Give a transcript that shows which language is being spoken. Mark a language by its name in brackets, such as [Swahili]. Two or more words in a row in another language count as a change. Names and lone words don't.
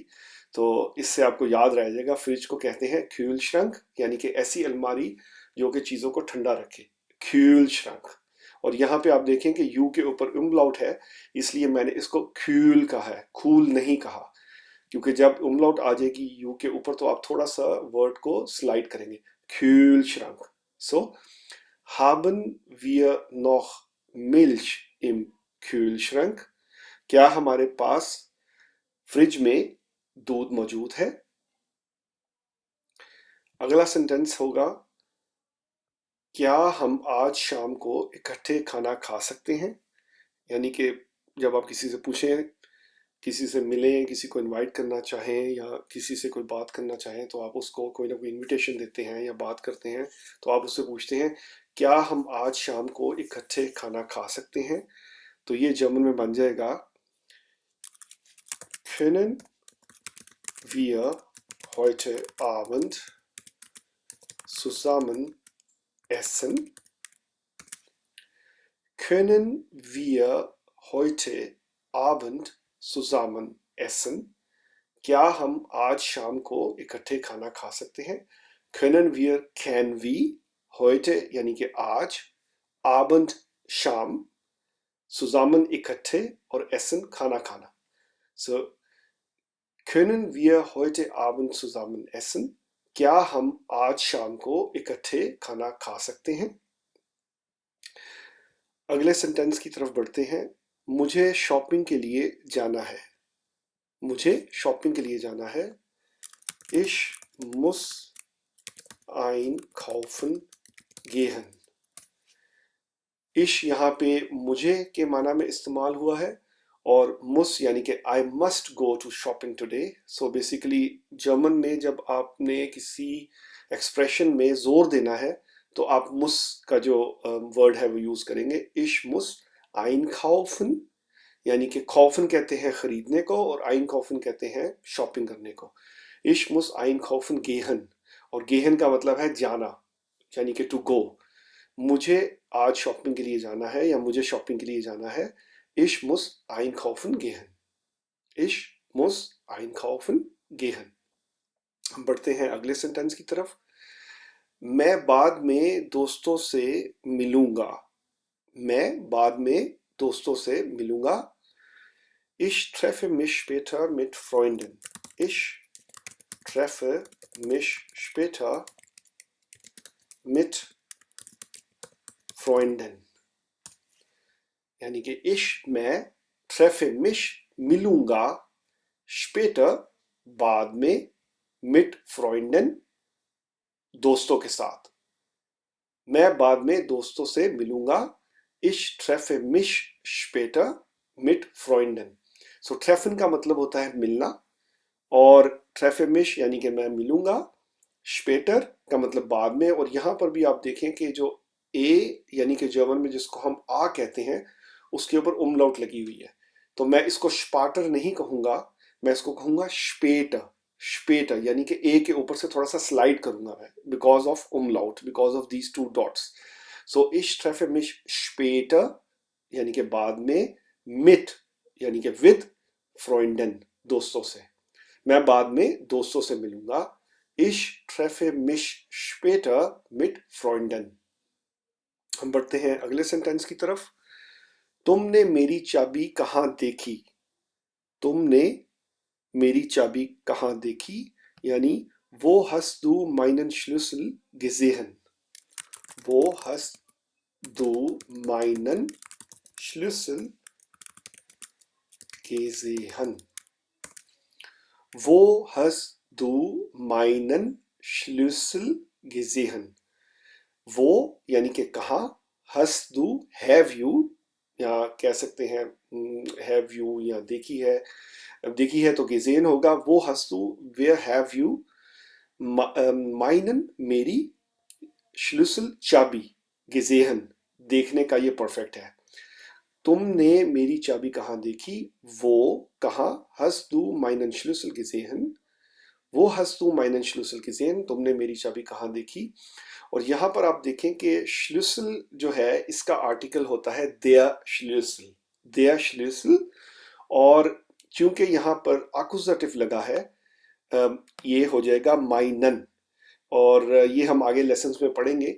[Hindi] तो इससे आपको याद रह जाएगा, फ्रिज को कहते हैं [German] Kühlschrank, [Hindi] यानी कि ऐसी अलमारी जो कि चीज़ों को ठंडा रखे, [German] Kühlschrank. [Hindi] और यहाँ पे आप देखें कि यू के ऊपर उमलाउट है, इसलिए मैंने इसको क्यूल कहा है, कूल नहीं कहा, क्योंकि जब उमलाउट आ जाएगी यू के ऊपर तो आप थोड़ा सा वर्ड को स्लाइड करेंगे, [German] Kühlschrank। सो haben wir noch Milch im Kühlschrank? [Hindi] क्या हमारे पास फ्रिज में दूध मौजूद है? अगला सेंटेंस होगा, क्या हम आज शाम को इकट्ठे खाना खा सकते हैं? यानी कि जब आप किसी से पूछें, किसी से मिलें, किसी को इनवाइट करना चाहें या किसी से कोई बात करना चाहें, तो आप उसको कोई ना कोई इनविटेशन देते हैं या बात करते हैं, तो आप उससे पूछते हैं क्या हम आज शाम को इकट्ठे खाना खा सकते हैं? तो ये जर्मन में बन जाएगा [German] können wir heute Abend zusammen essen? Können wir heute Abend zusammen essen? [Hindi] क्या हम आज शाम को इकट्ठे खाना खा सकते हैं? [German] Können wir, [English] can we, [Hindi] heute यानी कि आज, Abend शाम, zusammen इकट्ठे और essen खाना खाना। [German] So können wir heute Abend zusammen essen? [Hindi] क्या हम आज शाम को इकट्ठे खाना खा सकते हैं? अगले सेंटेंस की तरफ बढ़ते हैं। मुझे शॉपिंग के लिए जाना है। मुझे शॉपिंग के लिए जाना है। [German] Ich muss einkaufen gehen। [Hindi] Ich यहाँ पे मुझे के माना में इस्तेमाल हुआ है, और muss यानी कि [English] I must go to shopping today। So basically [Hindi] जर्मन में जब आपने किसी एक्सप्रेशन में जोर देना है तो आप muss का जो वर्ड है वो यूज करेंगे। [German] Ich muss einkaufen, [Hindi] यानी कि kaufen कहते हैं खरीदने को और einkaufen कहते हैं शॉपिंग करने को। [German] Ich muss einkaufen gehen, [Hindi] और gehen का मतलब है जाना, यानी कि [English] to go। [Hindi] मुझे आज शॉपिंग के लिए जाना है या मुझे शॉपिंग के लिए जाना है। [German] Ich muss einkaufen gehen। Ich muss einkaufen gehen। [Hindi] हम बढ़ते हैं अगले सेंटेंस की तरफ। मैं बाद में दोस्तों से मिलूंगा। मैं बाद में दोस्तों से मिलूंगा। [German] Ich treffe mich später mit Freunden। Ich treffe mich später mit Freunden। [Hindi] यानी कि ich मैं [German] treffe mich [Hindi] मिलूंगा später बाद में [German] mit Freunden [Hindi] दोस्तों के साथ। मैं बाद में दोस्तों से मिलूंगा। [German] Ich treffe mich später mit Freunden। [Hindi] सो treffen का मतलब होता है मिलना, और [German] treffe mich [Hindi] यानी कि मैं मिलूंगा, später का मतलब बाद में। और यहाँ पर भी आप देखें कि जो ए यानी कि जर्मन में जिसको हम आ कहते हैं उसके ऊपर उमलाउट लगी हुई है, तो मैं इसको स्पाटर नहीं कहूंगा, मैं इसको कहूंगा स्पेटर। स्पेटर यानी कि ए के ऊपर से थोड़ा सा स्लाइड करूंगा मैं, [English] because of [Hindi] उमलाउट, [English] because of these two dots. [Hindi] सो [German] ich treffe mich später [Hindi] यानी कि बाद में, mit यानी कि विद, फ्रॉइंडन, दोस्तों से। मैं बाद में दोस्तों से मिलूंगा। [German] Ich treffe mich später mit Freunden। [Hindi] हम बढ़ते हैं अगले सेंटेंस की तरफ। तुमने मेरी चाबी कहाँ देखी? तुमने मेरी चाबी कहाँ देखी, यानी वो [German] hast du meinen Schlüssel gesehen? वो hast du meinen Schlüssel gesehen? Wo hast du meinen Schlüssel gesehen? [Hindi] वो यानी कि कहा, [German] hast du, [English] have you, [Hindi] या कह सकते हैं [English] have you, [Hindi] या देखी है। अब देखी है तो gesehen होगा। वो [German] hast du, [Hindi] where have you, meinen मेरी, Schlüssel चाबी, gesehen देखने का ये परफेक्ट है। तुमने मेरी चाबी कहाँ देखी? वो कहा, [German] hast du meinen Schlüssel gesehen? वो hast du meinen Schlüssel gesehen? [Hindi] तुमने मेरी चाबी कहाँ देखी? और यहाँ पर आप देखें कि Schlüssel जो है इसका आर्टिकल होता है [German] der Schlüssel, der Schlüssel। [Hindi] और चूंकि यहाँ पर accusative लगा है, ये हो जाएगा meinen, और ये हम आगे लेसन्स में पढ़ेंगे।